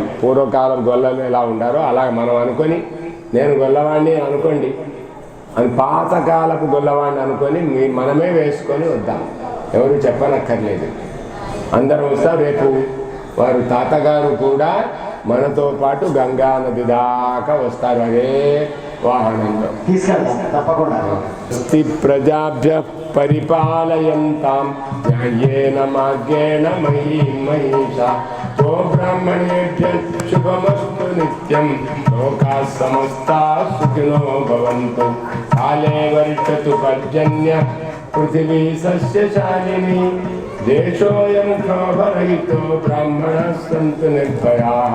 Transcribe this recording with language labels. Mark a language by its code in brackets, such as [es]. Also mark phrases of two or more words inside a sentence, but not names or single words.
[te] పూర్వకాలం గొల్లలు ఎలా ఉండారో అలా మనం అనుకొని, నేను గొల్లవాడిని అనుకోండి, అని పాతకాలపు గొల్లవాడిని అనుకొని మనమే వేసుకొని వద్దాం. ఎవరు చెప్పనక్కర్లేదు. అందరం వస్తాం. రేపు వారు తాతగారు కూడా మనతో పాటు గంగా నది దాకా వస్తారు అదే వాహనంలో. తప్పకుండా. [sa] ప్రజాభ్య పరిపాలయంతాం న్యాయేన మార్గేణ మహీం మహిషా. ఓ బ్రాహ్మణేభ్యః శుభమస్తు. नित्यं लोकाः समस्ताः सुखिनो भवन्तु। काले वर्षतु पर्जन्य पृथिवी सस्यशालिनी। देशोऽयं क्षोभरहितो ब्राह्मणाः सन्तु निर्भयाः।